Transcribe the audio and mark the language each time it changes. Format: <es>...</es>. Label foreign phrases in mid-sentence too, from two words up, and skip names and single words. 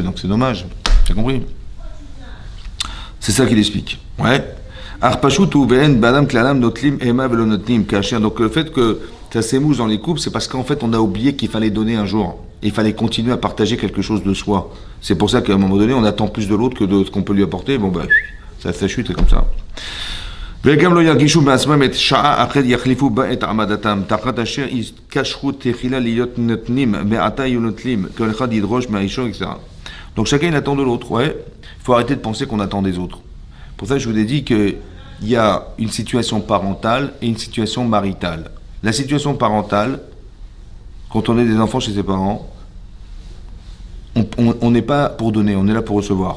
<fr>Donc c'est dommage. Tu as compris? C'est ça qu'il explique. Ouais. Donc le fait que ça s'émousse dans les couples, c'est parce qu'en fait on a oublié qu'il fallait donner un jour. Il fallait continuer à partager quelque chose de soi. C'est pour ça qu'à un moment donné, on attend plus de l'autre que de ce qu'on peut lui apporter. Bon, ben, ça chute, c'est comme ça.</fr> <he>וגם לא ירגישו בעצמם את שעה אחרת יחליפו בה את עמדתם, תחת אשר יתקשרו תחילה להיות נותנים, מעתה יהיו נוטלים, כל אחד ידרוש מהראשון,</he> <fr>etc. Donc chacun il attend de l'autre, ouais. Il faut arrêter de penser qu'on attend des autres. Pour ça, je vous ai dit qu'il y a une situation parentale et une situation maritale. La situation parentale, quand on est des enfants chez ses parents, on n'est pas pour donner, on est là pour recevoir.</fr>